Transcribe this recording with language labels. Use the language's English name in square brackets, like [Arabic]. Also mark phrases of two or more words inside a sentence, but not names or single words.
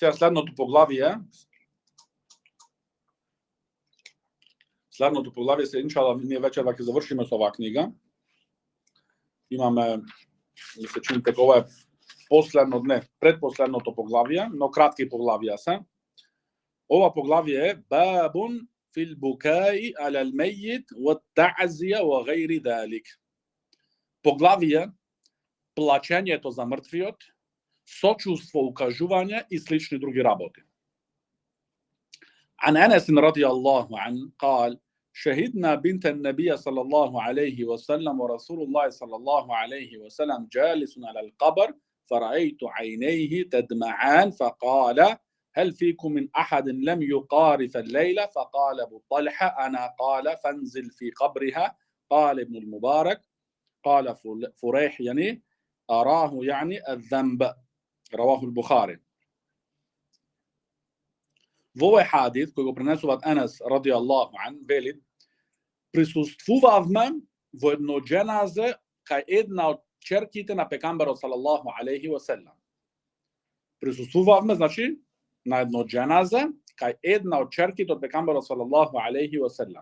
[Macedonian] Сега следното поглавие се иншала, ние вечер ќе завршиме со оваа книга. Имаме, ми се чини дека ова е предпоследното поглавие, но кратки поглавија се. Ова поглавие е [Arabic] باب في البكاء على الميت والتعزية وغير ذلك. [Macedonian] Поглавие плачењето за мртвиот, сочувство, укажување и слични други работи. [Arabic] عن أنس رضي الله عنه قال شهدنا بنت النبي صلى الله عليه وسلم ورسول الله صلى الله عليه وسلم جالس على القبر فرأيت عينيه تدمعان فقال هل فيكم من أحد لم يقارف الليلة فقال أبو طلحة أنا قال فانزل في قبرها قال ابن المبارك قال فريح يعني أراه يعني الذنب رواه البخاري. [Macedonian] Во овој хадис кој го пренесуваат Анас [Arabic] رضي الله عنه, [Macedonian] вели: присуствувавме во едно џеназе кај една од ќерките на пегамберот [Arabic] صلى الله عليه وسلم. [Macedonian] Присуствувавме, значи, на едно џеназе кај една од ќерките од пегамберот [Arabic] صلى الله عليه وسلم.